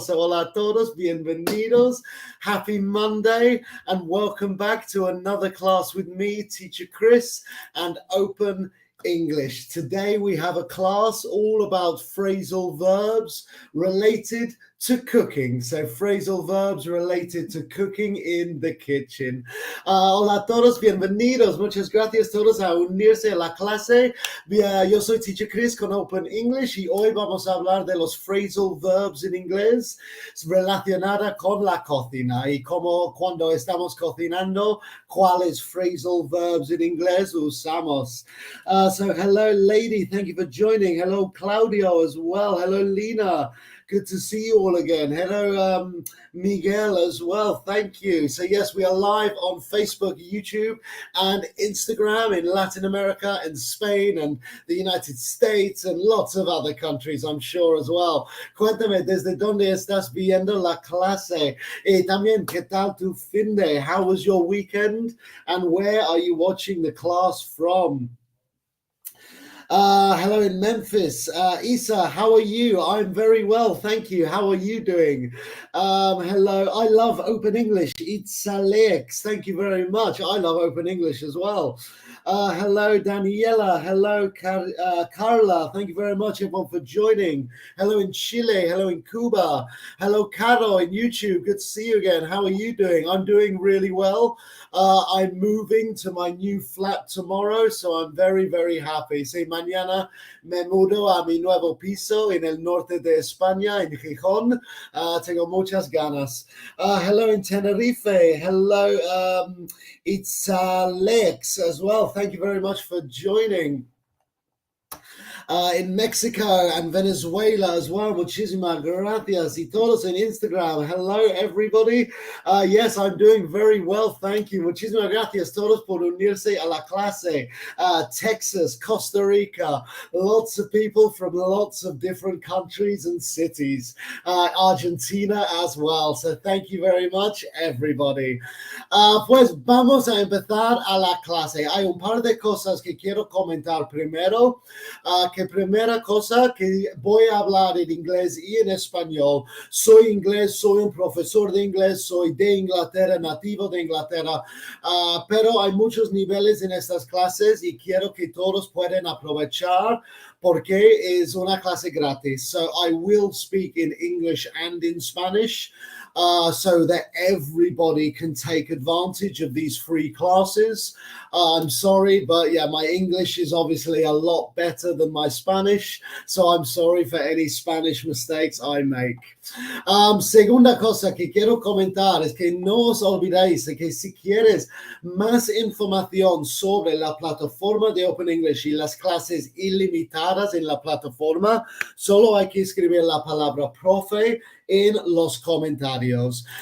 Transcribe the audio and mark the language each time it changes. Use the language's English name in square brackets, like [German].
[English] So [Spanish] hola a todos, bienvenidos, [English] happy Monday, and welcome back to another class with me, Teacher Chris, and Open English. Today we have a class all about phrasal verbs related to cooking. So phrasal verbs related to cooking in the kitchen. [Spanish] Hola a todos, bienvenidos. Muchas gracias a todos a unirse a la clase. Yo soy Teacher Chris con Open English y hoy vamos a hablar de los phrasal verbs en inglés relacionada con la cocina y como cuando estamos cocinando, cuáles phrasal verbs en inglés usamos. [English] So hello, lady. Thank you for joining. Hello, Claudio as well. Hello, Lena. Good to see you all again. Hello, Miguel as well. Thank you. So yes, we are live on Facebook, YouTube, and Instagram in Latin America and Spain and the United States and lots of other countries, I'm sure as well. [Spanish] Cuéntame desde dónde estás viendo la clase. Y también, ¿qué tal tu fin de? [English] How was your weekend? And where are you watching the class from? Hello in Memphis. Isa, how are you? I'm very well, thank you. How are you doing? Hello, I love Open English. It's Alex. Thank you very much. I love Open English as well. Hello, Daniela. Hello, Carla. Thank you very much, everyone, for joining. Hello in Chile. Hello in Cuba. Hello, Caro in YouTube. Good to see you again. How are you doing? I'm doing really well. I'm moving to my new flat tomorrow, so I'm very, very happy. [Spanish] Sí, mañana me mudo a mi nuevo piso en el norte de España, en Gijón. Tengo muchas ganas. [English] Hello in Tenerife. Hello, it's Lex as well. Thank you very much for joining. In Mexico and Venezuela as well. [Spanish] Muchísimas gracias. Y todos en Instagram. [English] Hello, everybody. Yes, I'm doing very well. Thank you. [Spanish] Muchísimas gracias todos por unirse a la clase. [English] Texas, Costa Rica, lots of people from lots of different countries and cities. Argentina as well. So thank you very much, everybody. [Spanish] Pues vamos a empezar a la clase. Hay un par de cosas que quiero comentar primero. Que primera cosa que voy a hablar en inglés y en español. Soy inglés, soy un profesor de inglés, soy de Inglaterra, nativo de Inglaterra, pero hay muchos niveles en estas clases y quiero que todos puedan aprovechar porque es una clase gratis. [English] So I will speak in English and in Spanish. So that everybody can take advantage of these free classes. I'm sorry, but yeah, my English is obviously a lot better than my Spanish, so I'm sorry for any Spanish mistakes I make. [Spanish] Segunda cosa que quiero comentar es que no os olvidéis de que si quieres más información sobre la plataforma de Open English y las clases ilimitadas en la plataforma, solo hay que escribir la palabra profe en los comentarios.